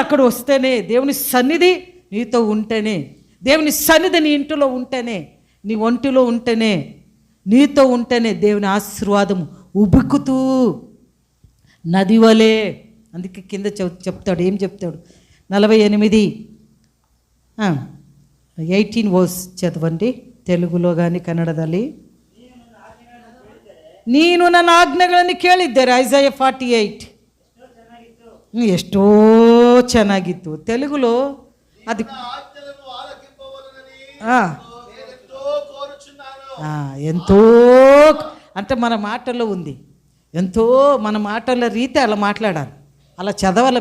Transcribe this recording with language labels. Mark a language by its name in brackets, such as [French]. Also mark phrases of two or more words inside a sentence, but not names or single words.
[Telugu] అక్కడ వస్తేనే, దేవుని సన్నిధి నీతో ఉంటేనే, దేవుని సన్నిధి నీ ఇంటిలో ఉంటేనే, నీ ఒంటిలో ఉంటేనే, నీతో ఉంటేనే దేవుని ఆశీర్వాదం ఉబుకుతూ నది వలే. అందుకే కింద చెప్తాడు, ఏం చెప్తాడు? 48:18 వర్స్ చదవండి, తెలుగులో కానీ ಕನ್ನಡದಲ್ಲಿ. [Kannada] ನೀನು ನನ್ನ ಆಜ್ಞೆಗಳನ್ನು ಕೇಳಿದ್ದರೆ, ಐಸಾಯಾ 48. ఎಷ್ಟో ಚೆನ್ನಾಗಿತ್ತು. [Telugu] తెలుగులో అది ఎంతో అంటే మన మాటల్లో ఉంది. ఎంతో మన మాటల రీతి అలా మాట్లాడాలి, అలా చదవాలి.